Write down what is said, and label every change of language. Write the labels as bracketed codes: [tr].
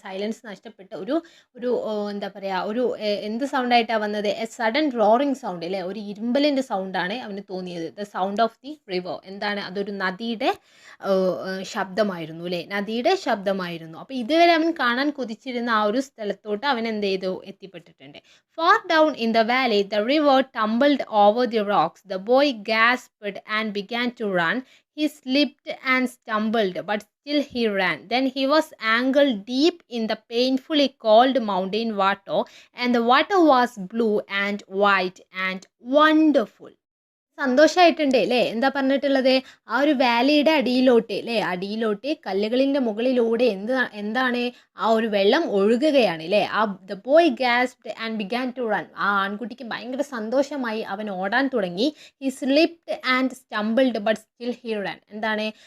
[ml] Silence നഷ്ടപ്പെട്ട് എന്താ പറയുക എന്ത് സൗണ്ടായിട്ടാണ് വന്നത്? [en] a sudden roaring sound [ml] അല്ലേ, ഒരു ഇരുമ്പലിൻ്റെ സൗണ്ടാണ് അവന് തോന്നിയത്. [en] The sound of the river. [ml] എന്താണ്? അതൊരു നദിയുടെ ശബ്ദമായിരുന്നു അല്ലേ, നദിയുടെ ശബ്ദമായിരുന്നു. അപ്പോൾ ഇതുവരെ അവൻ കാണാൻ കൊതിച്ചിരുന്ന ആ ഒരു സ്ഥലത്തോട്ട് അവൻ എന്ത് ചെയ്തു? എത്തിപ്പെട്ടിട്ടുണ്ട്. [en] Far down in the valley, the river tumbled over the rocks. The boy gasped and began to run. He slipped and stumbled, but still he ran. Then he was ankle deep in the painfully cold mountain water, and the water was blue and white and wonderful. [ml] സന്തോഷമായിട്ടുണ്ട് അല്ലേ. എന്താ പറഞ്ഞിട്ടുള്ളത്? ആ ഒരു വാലിയുടെ അടിയിലോട്ട് അല്ലേ, അടിയിലോട്ട് കല്ലുകളിൻ്റെ മുകളിലൂടെ എന്താണ് ആ ഒരു വെള്ളം ഒഴുകുകയാണ് അല്ലേ. [en] ആ the boy gasped and began to run. [ml] ആ ആൺകുട്ടിക്ക് ഭയങ്കര സന്തോഷമായി, അവൻ ഓടാൻ തുടങ്ങി. [en] He slipped and stumbled but still he run. [ml] എന്താണ്?